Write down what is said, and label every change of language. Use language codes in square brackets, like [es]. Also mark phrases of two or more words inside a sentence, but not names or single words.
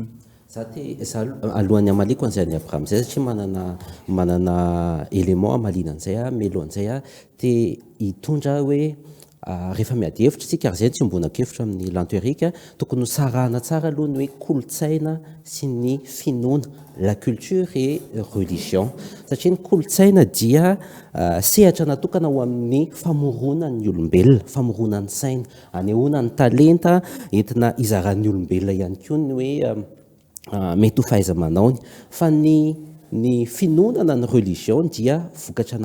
[mg] za alohan'ny amaliko an'izay any Abraham zay satria manana élément amalina an'izay a melo an'izay a dia hitondra hoe rehefa miady hevitra tsika ary zay tsy ombonakevitra amin'ny lantoerika tokony sarahana tsara aloha ny hoe kolotsaina sy ny finoana [fr] la culture et religion [mg] satria ny kolotsaina dia sehatra natokana ho amin'ny famorona ny olombelona famorona ny saina anehoana ny talenta entina izaran'ny olombelona ihany koa ny hoe mety ho fahaiza-manaony fa ny finoana ny religion dia vokatra